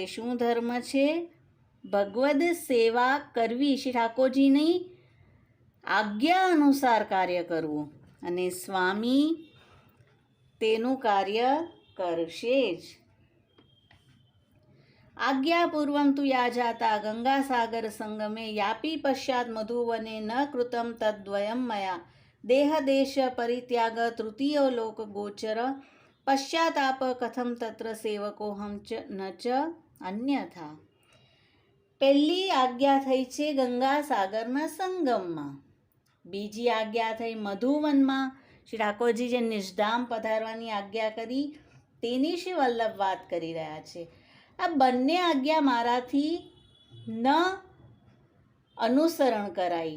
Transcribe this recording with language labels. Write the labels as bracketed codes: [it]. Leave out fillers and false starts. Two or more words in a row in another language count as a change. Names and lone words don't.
[gu] શું ધર્મ છે? ભગવદ સેવા કરવી, શ્રી ઠાકોરજીની આજ્ઞા અનુસાર કાર્ય કરવું અને સ્વામી તેનું કાર્ય કરશે જ. [sa] आज्ञापूर्वं तु या जाता गङ्गासागरसङ्गमे यापि पश्चात् मधुवने न कृतं तद्वयं मया देहदेशपरित्याग तृतीयो लोकगोचर पश्चाताप कथं तत्र सेवकोऽहं च न च अन्यथा. [gu] પહેલી આજ્ઞા થઈ છે ગંગાસાગરના સંગમમાં, બીજી આજ્ઞા થઈ મધુવનમાં શ્રી ઠાકોરજી જે નિષ્ધામ પધારવાની આજ્ઞા કરી તેની શ્રી વલ્લભ વાત કરી રહ્યા છે. આ બંને આજ્ઞા મારાથી ન અનુસરણ કરાઈ.